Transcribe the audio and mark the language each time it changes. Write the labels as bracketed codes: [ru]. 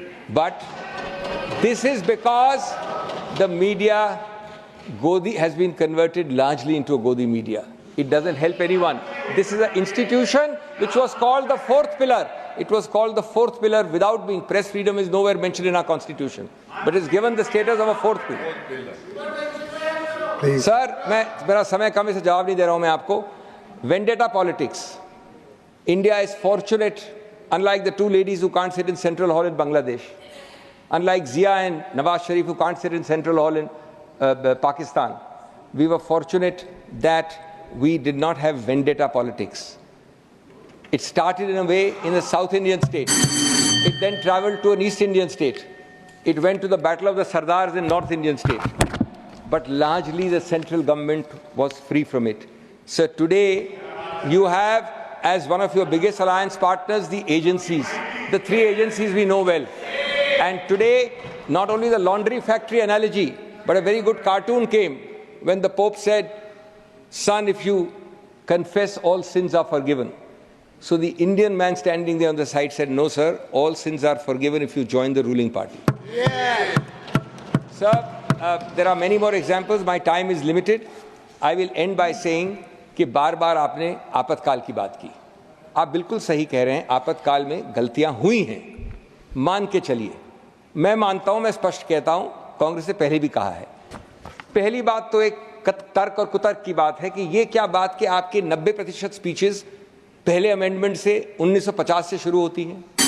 [en] But this is because the media, Godi, has been converted largely into a Godi media. It doesn't help anyone. This is an institution which was called the fourth pillar. It was called the fourth pillar without being. Press freedom is nowhere mentioned in our constitution. But it's given the status of a fourth pillar. Please. [hi] Sir, मेरा समय कम है इसलिए जवाब नहीं दे रहा हूं मैं आपको. [en] Vendetta politics. India is fortunate, unlike the two ladies who can't sit in Central Hall in Bangladesh. Unlike Zia and Nawaz Sharif, who can't sit in Central Hall in Pakistan, we were fortunate that we did not have vendetta politics. It started in a way in a South Indian state. It then traveled to an East Indian state. It went to the Battle of the Sardars in North Indian state. But largely the central government was free from it. So today you have, as one of your biggest alliance partners, the agencies, the three agencies we know well. And today, not only the laundry factory analogy, but a very good cartoon came when the Pope said, "Son, if you confess, all sins are forgiven." So the Indian man standing there on the side said, "No, sir, all sins are forgiven if you join the ruling party." Yeah. Sir, there are many more examples. My time is limited. I will end by saying [hi] कि बार-बार आपने आपातकाल की बात की. आप बिल्कुल सही कह रहे हैं, आपातकाल में गलतियां हुई हैं. मान के चलिए. मैं मानता हूं, मैं स्पष्ट कहता हूं, कांग्रेस ने पहले भी कहा है. पहली बात तो एक तर्क और कुतर्क की बात है कि ये क्या बात कि आपके 90% स्पीचेस पहले अमेंडमेंट से 1950 से शुरू होती हैं.